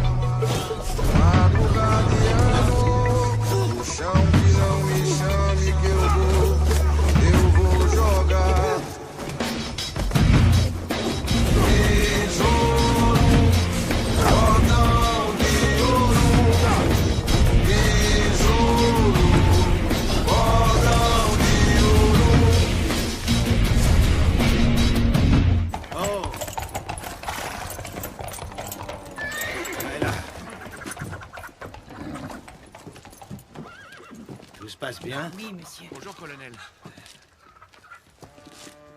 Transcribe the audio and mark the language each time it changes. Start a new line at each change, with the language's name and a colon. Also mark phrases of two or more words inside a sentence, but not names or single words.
Portuguese: Madrugadiano, o chão que não me chame que eu vou jogar. Tesouro, cordão de ouro. Tesouro, cordão de ouro. Oh!
French: Elle est là. Tout se passe bien? Oui, monsieur. Bonjour, colonel.